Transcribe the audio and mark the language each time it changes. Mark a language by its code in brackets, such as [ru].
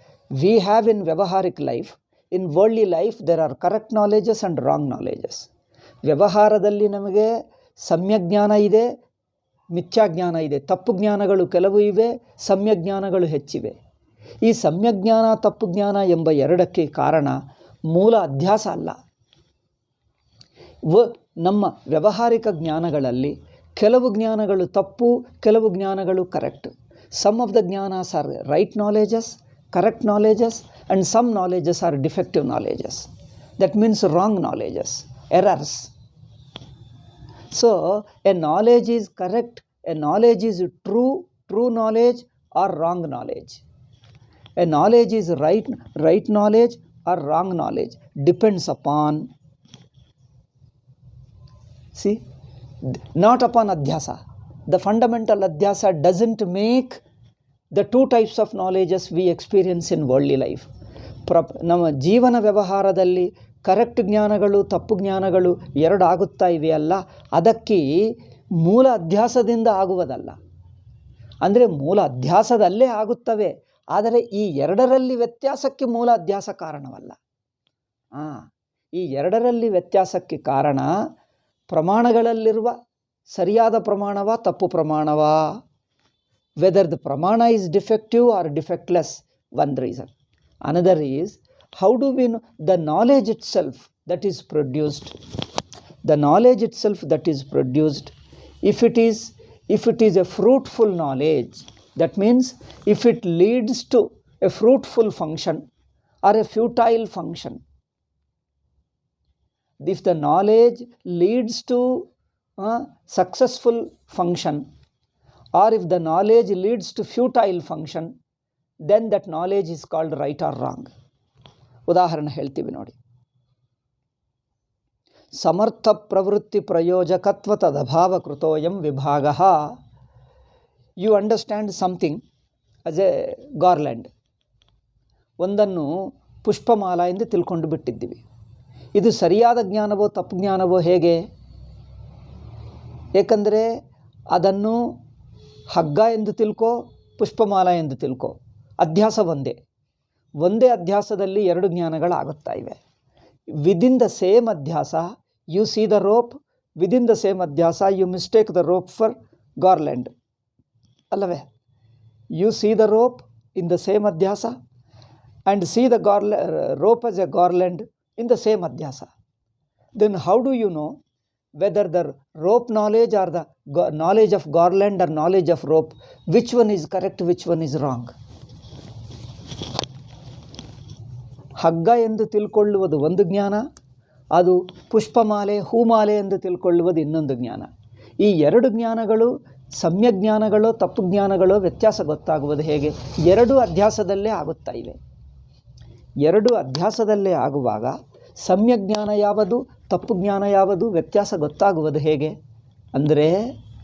[en] We have in vyavaharic life, in worldly life, there are correct knowledges and wrong knowledges. [kn] ವ್ಯವಹಾರದಲ್ಲಿ ನಮಗೆ ಸಮ್ಯಜ್ಞಾನ ಇದೆ, ಮಿಥ್ಯಾಜ್ಞಾನ ಇದೆ, ತಪ್ಪು ಜ್ಞಾನಗಳು ಕೆಲವು ಇವೆ, ಸಮ್ಯಜ್ಞಾನಗಳು ಹೆಚ್ಚಿವೆ. ಈ ಸಮ್ಯಜ್ಞಾನ ತಪ್ಪು ಜ್ಞಾನ ಎಂಬ ಎರಡಕ್ಕೆ ಕಾರಣ ಮೂಲ ಅಧ್ಯಾಸ ಅಲ್ಲ. ನಮ್ಮ ವ್ಯಾವಹಾರಿಕ ಜ್ಞಾನಗಳಲ್ಲಿ ಕೆಲವು ಜ್ಞಾನಗಳು ತಪ್ಪು, ಕೆಲವು ಜ್ಞಾನಗಳು correct. [en] Some of the ಜ್ಞಾನಾಸ್ are right knowledges, correct knowledges, and some knowledges are defective knowledges. That means wrong knowledges, errors. So a knowledge is correct, a knowledge is true knowledge or wrong knowledge. A knowledge is right knowledge or wrong knowledge depends upon, see, not upon adhyasa. The fundamental adhyasa doesn't make the two types of knowledges we experience in worldly life. [kn] ನಮ್ಮ ಜೀವನ ವ್ಯವಹಾರದಲ್ಲಿ correct ಜ್ಞಾನಗಳು ತಪ್ಪು ಜ್ಞಾನಗಳು ಎರಡು ಆಗುತ್ತಾ ಇವೆಯಲ್ಲ, ಅದಕ್ಕೆ ಮೂಲ ಅಧ್ಯಾಸದಿಂದ ಆಗುವುದಲ್ಲ. ಅಂದರೆ ಮೂಲ ಅಧ್ಯಾಸದಲ್ಲೇ ಆಗುತ್ತವೆ, ಆದರೆ ಈ ಎರಡರಲ್ಲಿ ವ್ಯತ್ಯಾಸಕ್ಕೆ ಮೂಲ ಅಧ್ಯಾಸ ಕಾರಣವಲ್ಲ. ಈ ಎರಡರಲ್ಲಿ ವ್ಯತ್ಯಾಸಕ್ಕೆ ಕಾರಣ ಪ್ರಮಾಣಗಳಲ್ಲಿರುವ ಸರಿಯಾದ ಪ್ರಮಾಣವಾ ತಪ್ಪು ಪ್ರಮಾಣವಾ, [en] Whether the ಪ್ರಮಾಣ is defective or defectless, one reason. Another is how do we know the knowledge itself that is produced. The knowledge itself that is produced, if it is a fruitful knowledge, that means if it leads to a fruitful function or a futile function. If the knowledge leads to successful function, or if the knowledge leads to futile function, then that knowledge is called right or wrong. [kn] ಉದಾಹರಣೆ ಹೇಳ್ತೀವಿ ನೋಡಿ. [sa] ಸಮರ್ಥ ಪ್ರವೃತ್ತಿ ಪ್ರಯೋಜಕತ್ವ ತದಭಾವ ಕೃತೋಯಂ ವಿಭಾಗ. [en] You understand something as a garland. [kn] ಒಂದನ್ನು ಪುಷ್ಪಮಾಲ ಎಂದು ತಿಳ್ಕೊಂಡು ಬಿಟ್ಟಿದ್ದೀವಿ. ಇದು ಸರಿಯಾದ ಜ್ಞಾನವೋ ತಪ್ಪು ಜ್ಞಾನವೋ ಹೇಗೆ? ಏಕೆಂದರೆ ಅದನ್ನು ಹಗ್ಗ ಎಂದು ತಿಳ್ಕೋ, ಪುಷ್ಪಮಾಲ ಎಂದು ತಿಳ್ಕೋ, ಅಧ್ಯಾಸ ಒಂದೇ ಅಧ್ಯಾಸದಲ್ಲಿ ಎರಡು ಜ್ಞಾನಗಳಾಗುತ್ತಾ ಇವೆ. [en] within the same ಅಧ್ಯಾಸ you see the rope, within the same ಅಧ್ಯಾಸ you mistake the rope for garland, [kn] ಅಲ್ಲವೇ? [en] You see the rope in the same ಅಧ್ಯಾಸ and see the rope as a garland in the same adhyasa. Then how do you know whether the rope knowledge or the knowledge of garland or knowledge of rope, which one is correct, which one is wrong? [kn] ಹಗ್ಗ ಎಂದು ತಿಳ್ಕೊಳ್ಳುವುದು ಒಂದು ಜ್ಞಾನ, ಅದು ಪುಷ್ಪಮಾಲೆ ಹೂಮಾಲೆ ಎಂದು ತಿಳ್ಕೊಳ್ಳುವುದು ಇನ್ನೊಂದು ಜ್ಞಾನ. ಈ ಎರಡು ಜ್ಞಾನಗಳು ಸಮ್ಯಜ್ಞಾನಗಳೋ ತಪ್ಪು ಜ್ಞಾನಗಳೋ ವ್ಯತ್ಯಾಸ ಗೊತ್ತಾಗುವುದು ಹೇಗೆ? ಎರಡೂ ಅಧ್ಯಾಸದಲ್ಲೇ ಆಗುತ್ತಾ ಇವೆ. ಎರಡು ಅಧ್ಯಾಸದಲ್ಲೇ ಆಗುವಾಗ ಸಮ್ಯಜ್ಞಾನ ಯಾವುದು ತಪ್ಪು ಜ್ಞಾನ ಯಾವುದು ವ್ಯತ್ಯಾಸ ಗೊತ್ತಾಗುವುದು ಹೇಗೆ? ಅಂದರೆ